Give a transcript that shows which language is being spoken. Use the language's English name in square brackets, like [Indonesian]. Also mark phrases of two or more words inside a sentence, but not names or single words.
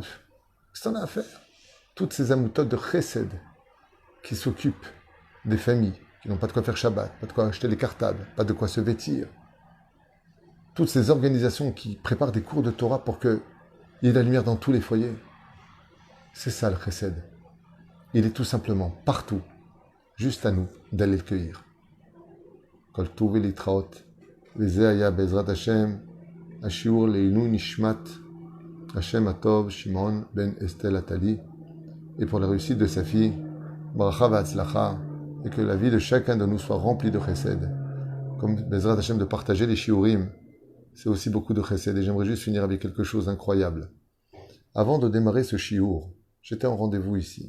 [French] Qu'est-ce que t'en as à faire? Toutes ces amoutotes de chesed qui s'occupent des familles, qui n'ont pas de quoi faire Shabbat, pas de quoi acheter les cartables, pas de quoi se vêtir. Toutes ces organisations qui préparent des cours de Torah pour qu'il y ait la lumière dans tous les foyers. C'est ça le chesed. Il est tout simplement partout, juste à nous d'aller le cueillir. [Hebrew] כל טוב ולהתראות, וזה היה בעזרת השם, השיעור לעילוי נשמת [French] Hashem Atov Shimon ben Estelle Atali, et pour la réussite de sa fille, [Hebrew] ברכה והצלחה, [French] et que la vie de chacun de nous soit remplie de chesed. Comme [Hebrew] בעזרת השם [French] de partager les shiurim, c'est aussi beaucoup de chesed. Et j'aimerais juste finir avec quelque chose d'incroyable. Avant de démarrer ce shiur, j'étais en rendez-vous ici.